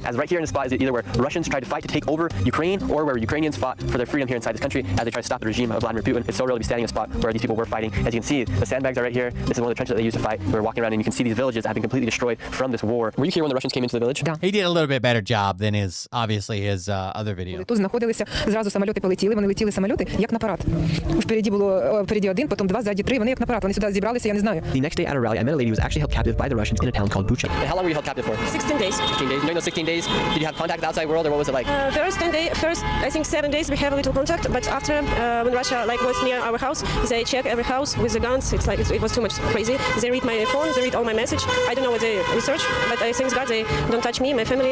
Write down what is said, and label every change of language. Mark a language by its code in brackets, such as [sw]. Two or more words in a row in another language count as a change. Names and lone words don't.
[en] As right here in the spot is either where Russians tried to fight to take over Ukraine or where Ukrainians fought for their freedom here inside this country as they try to stop the regime of Vladimir Putin. It's so real to be standing in a spot where these people were fighting. As you can see, the sandbags are right here. This is one of the trenches that they used to fight. We're walking around and you can see these villages that have been completely destroyed from this war. Were you here when the Russians came into the village? He did a little bit better job than his other video. [uk] Тут знаходилися, зразу самоліти полетіли, вони летіли самоліти, як на парад. Впереді один, потім два, ззаді три, вони як на парад. Вони сюди зібралися, я не знаю. [en] The next day at a rally, I met a lady who was actually held captive by the Russians in a town called Bucha. And how long were you held captive for? 16 days. 16 days. During those 16 days, did you have contact with the outside world, or what was it like? First, I think 7 days we have a little contact, but after when Russia was near our house, they check every house with the guns. It's like it was too much crazy. They read my phone, they read all my message. I don't know what they research, but I thank God they don't touch me, my family.